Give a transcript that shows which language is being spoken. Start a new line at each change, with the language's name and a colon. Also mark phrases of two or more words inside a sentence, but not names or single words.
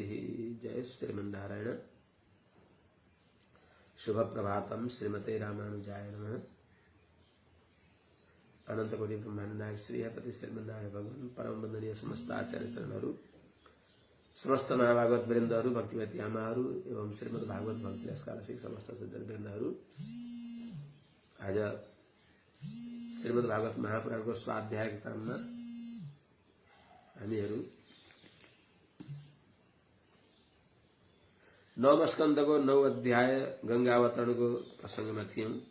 Sanskrit: जय श्रीमन्नारायण। शुभ प्रभातम। श्रीमते रामानुजाय नमः।
Nepali: अनंत कोटि ब्रह्मांड नायक श्री हरिपति श्रीमन्नारायण भगवान परम वंदनीय समस्त आचार्य चरणहरू, समस्त महाभागवत वृन्दहरू, भक्तिमती आमाहरू एवं श्रीमद् भागवत भक्ति रसकालसिक समस्त सज्जन वृन्दहरू, आज श्रीमद् भागवत महापुराणको स्वाध्याय क्रममा हामीहरू 9 स्कन्धको 9 अध्याय गंगावतरणको प्रसंगमा थियौं।